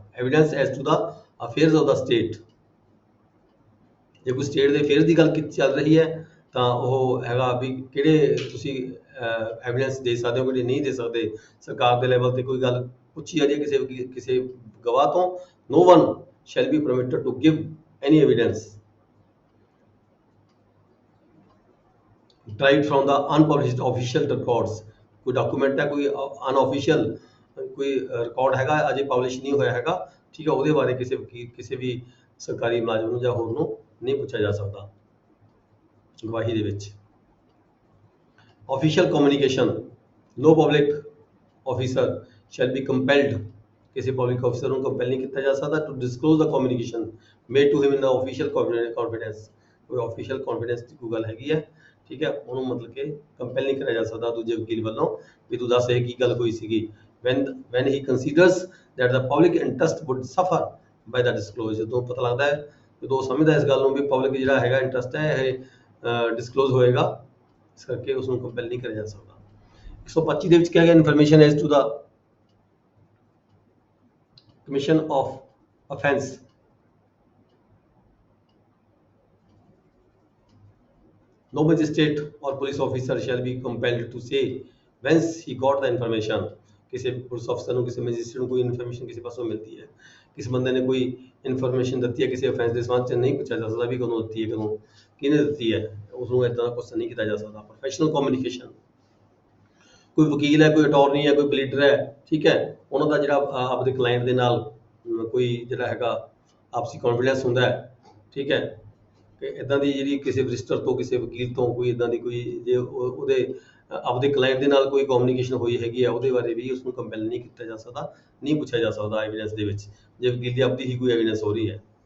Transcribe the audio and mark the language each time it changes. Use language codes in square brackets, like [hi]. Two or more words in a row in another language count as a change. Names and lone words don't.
[en] evidence as to the affairs of the state, [pa] ਜੇ ਕੋਈ ਸਟੇਟ ਦੇ ਅਫੇਅਰਸ ਦੀ ਗੱਲ ਚੱਲ ਰਹੀ ਹੈ ਤਾਂ ਉਹ ਹੈਗਾ ਵੀ ਕਿਹੜੇ ਤੁਸੀਂ ਐਵੀਡੈਂਸ ਦੇ ਸਕਦੇ ਹੋ, ਕਿਹੜੇ ਨਹੀਂ ਦੇ ਸਕਦੇ। ਸਰਕਾਰ ਦੇ ਲੈਵਲ ਤੇ ਕੋਈ ਗੱਲ ਪੁੱਛੀ ਆ ਜੇ ਕਿਸੇ ਗਵਾਹ ਤੋਂ, [en] no one shall be permitted to give any evidence derived from the unpublished official records। [pa] ਕੋਈ ਡਾਕੂਮੈਂਟ ਹੈ, ਕੋਈ ਅਨऑफिशियल ਕੋਈ ਰਿਕਾਰਡ ਹੈਗਾ ਅਜੇ ਪਬਲਿਸ਼ ਨਹੀਂ ਹੋਇਆ ਹੈਗਾ, ਠੀਕ ਹੈ, ਉਹਦੇ ਬਾਰੇ ਕਿਸੇ ਵੀ ਸਰਕਾਰੀ ਮੁਲਾਜ਼ਮ ਨੂੰ ਜਾਂ ਹੋਰ ਨੂੰ ਨਹੀਂ ਪੁੱਛਿਆ ਜਾ ਸਕਦਾ ਗਵਾਹੀ ਦੇ ਵਿੱਚ। [en] Official communication, no public officer shall be compelled, [pa] ਕਿਸੇ [en] public officer [pa] ਨੂੰ ਕੰਪੈਲ ਨਹੀਂ ਕੀਤਾ ਜਾ ਸਕਦਾ [en] to disclose the communication made to him in the official confidence। [pa] ਕੋਈ [en] official confidence [pa] ਦੀ ਕੋਈ ਗੱਲ ਹੈਗੀ ਹੈ, ਠੀਕ ਹੈ, ਉਹਨੂੰ ਮਤਲਬ ਕਿ ਕੰਪੈਲ ਨਹੀਂ ਕਰਿਆ ਜਾ ਸਕਦਾ ਦੂਜੇ ਵਕੀਲ ਵੱਲੋਂ ਵੀ ਤੂੰ ਦੱਸ ਇਹ ਕੀ ਗੱਲ ਹੋਈ ਸੀਗੀ। [en] when he considers that the public interest would suffer by the disclosure, [pa] ਜਦੋਂ ਪਤਾ ਲੱਗਦਾ ਹੈ, ਜਦੋਂ ਸਮਝਦਾ ਇਸ ਗੱਲ ਨੂੰ ਵੀ ਪਬਲਿਕ ਜਿਹੜਾ ਹੈਗਾ ਇੰਟਰਸਟ ਹੈ ਇਹ ਡਿਸਕਲੋਜ਼ ਹੋਏਗਾ, ਇਸ ਕਰਕੇ ਉਸ ਨੂੰ ਕੰਪੈਲ ਨਹੀਂ ਕਰਿਆ ਜਾ ਸਕਦਾ। [en] 125 [pa] ਦੇ ਵਿੱਚ ਕਿਹਾ ਗਿਆ [en] information as to the commission of offense, no magistrate or police officer shall be compelled to say whence he got the information। [pa] ਕਿਸੇ [en] police officer [pa] ਨੂੰ, ਕਿਸੇ ਮੈਜਿਸਟਰੇਟ ਨੂੰ ਕੋਈ ਇਨਫੋਰਮੇਸ਼ਨ ਕਿਸੇ ਪਾਸੋਂ ਮਿਲਦੀ ਹੈ, ਕਿਸੇ ਬੰਦੇ ਨੇ ਕੋਈ ਇਨਫੋਰਮੇਸ਼ਨ ਦਿੱਤੀ ਹੈ ਕਿਸੇ ਅਫੈਂਸ ਦੇ ਸੰਬੰਧ 'ਚ, ਨਹੀਂ ਪੁੱਛਿਆ ਜਾ ਸਕਦਾ ਵੀ ਕਦੋਂ ਦਿੱਤੀ ਹੈ, ਕਦੋਂ ਕਿਹਨੇ ਦਿੱਤੀ ਹੈ, ਉਸ ਨੂੰ ਇੱਦਾਂ ਦਾ ਕੁਐਸਚਨ ਨਹੀਂ ਕੀਤਾ ਜਾ ਸਕਦਾ। [en] professional communication, [pa] ਕੋਈ ਵਕੀਲ ਹੈ, ਕੋਈ ਅਟਾਰਨੀ ਹੈ, ਕੋਈ ਪਲੀਡਰ ਹੈ, ਠੀਕ ਹੈ, ਉਹਨਾਂ ਦਾ ਜਿਹੜਾ ਆਪਦੇ ਕਲਾਇੰਟ ਦੇ ਨਾਲ ਕੋਈ ਜਿਹੜਾ ਹੈਗਾ ਆਪਸੀ ਕੌਨਫੀਡੈਂਸ ਹੁੰਦਾ ਹੈ, ਠੀਕ ਹੈ, ਕਿ ਇੱਦਾਂ ਦੀ ਜਿਹੜੀ ਕਿਸੇ ਰਜਿਸਟਰ ਤੋਂ, ਕਿਸੇ ਵਕੀਲ ਤੋਂ ਕੋਈ ਇੱਦਾਂ ਦੀ ਕੋਈ ਜੇ ਉਹਦੇ ਆਪਦੇ ਕਲਾਇੰਟ ਦੇ ਨਾਲ ਕੋਈ ਕਮਿਊਨੀਕੇਸ਼ਨ ਹੋਈ ਹੈਗੀ ਹੈ, ਉਹਦੇ ਬਾਰੇ ਵੀ ਉਸ ਨੂੰ ਕੰਪੈਲ ਨਹੀਂ ਕੀਤਾ ਜਾ ਸਕਦਾ, ਨਹੀਂ ਪੁੱਛਿਆ ਜਾ ਸਕਦਾ ਐਵੀਡੈਂਸ ਦੇ ਵਿੱਚ, ਜੇ ਵਕੀਲ ਦੀ ਆਪਦੀ ਹੀ ਕੋਈ ਐਵੀਡੈਂਸ ਹੋ ਰਹੀ ਹੈ।